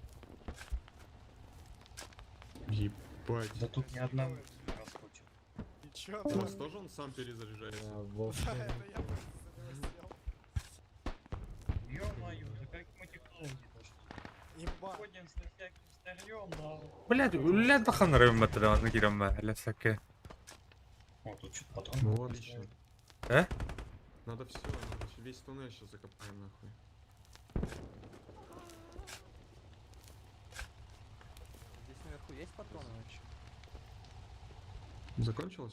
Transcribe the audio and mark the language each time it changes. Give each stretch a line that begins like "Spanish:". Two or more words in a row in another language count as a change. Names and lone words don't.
Russian: Ебать. Да тут ни одного раскручен. Ничего, У вас тоже он сам перезаряжается? Ё-моё, да как мы технологии дошли? Ходим с всяким старьем, да. Блядь, лядахан районматериалны кирем әләсәке. О, тут что-то патрон. Ну отлично. Э? Надо все, надо весь туннель сейчас закопаем нахуй. Здесь наверху есть патроны вообще? Закончилось?